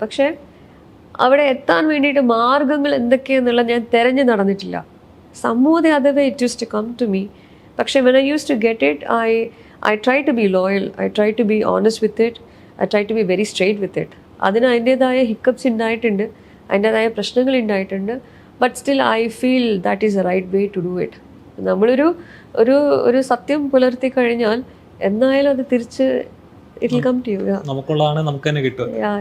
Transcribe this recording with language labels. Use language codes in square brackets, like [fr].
[ml] പക്ഷേ അവിടെ എത്താൻ വേണ്ടിയിട്ട് മാർഗങ്ങൾ എന്തൊക്കെയാണെന്നുള്ളത് ഞാൻ തിരഞ്ഞു നടന്നിട്ടില്ല. സമൂഹം അതുവേ [en] It use to come to me. പക്ഷേ when I used to get it, I try to be loyal, I try to be honest with it, I try to be very straight with it. [ml] അതിന് അതിൻ്റേതായ hiccups ഉണ്ടായിട്ടുണ്ട്, അതിൻ്റേതായ പ്രശ്നങ്ങൾ ഉണ്ടായിട്ടുണ്ട്. [en] But still I feel that is a right way to do it. [ml] നമ്മളൊരു ഒരു ഒരു സത്യം പുലർത്തി കഴിഞ്ഞാൽ എന്നായാലും അത് തിരിച്ച് [en] It will come to you. [ml] നമുക്കുള്ളതാണ് നമുക്ക് തന്നെ കിട്ടും.